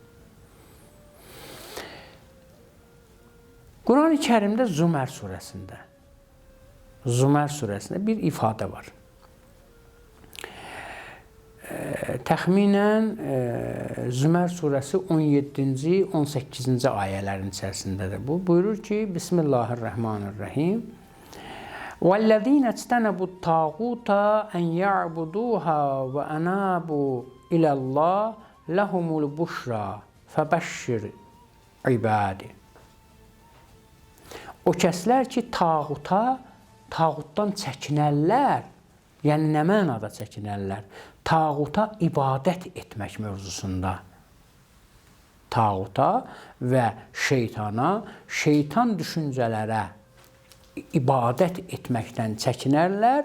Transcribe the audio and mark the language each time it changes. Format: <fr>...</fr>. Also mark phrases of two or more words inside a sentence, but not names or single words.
<az>Quran-ı Kərimdə Zümər surəsində bir ifadə var. Təxminən Zümər surəsi 17-ci, 18-ci ayələrin içərisindədir. Bu buyurur ki,</az> <ar>Bismillahirrahmanirrahim. وَالَّذِينَ اجْتَنَبُوا الطَّاغُوتَ أَنْ يَعْبُدُوهَا وَأَنَابُوا إِلَى اللَّهِ لَهُمُ الْبُشْرَى فَبَشِّرْ عِبَادِ.</ar> <az>O kəslər ki, tağutdan çəkinərlər, yəni nə mənada çəkinərlər? Tağuta ibadət etmək mövzusunda. Tağuta və şeytana, şeytan düşüncələrə ibadət etməkdən çəkinərlər.</az>